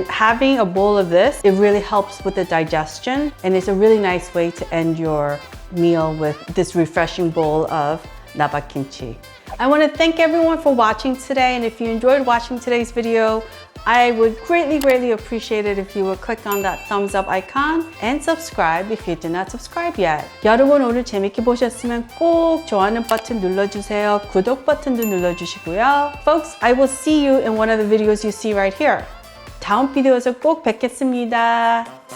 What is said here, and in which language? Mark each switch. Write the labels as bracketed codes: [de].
[en] Having a bowl of this, it really helps with the digestion, and it's a really nice way to end your meal with this refreshing bowl of Nabak Kimchi. I want to thank everyone for watching today, and if you enjoyed watching today's video, I would greatly appreciate it if you would click on that thumbs up icon and subscribe if you did not subscribe yet. [ko] 여러분 오늘 재밌게 보셨으면 꼭 좋아하는 버튼 눌러주세요. 구독 버튼도 눌러주시고요. [en] Folks, I will see you in one of the videos you see right here. [ko] 다음 비디오에서 꼭 뵙겠습니다.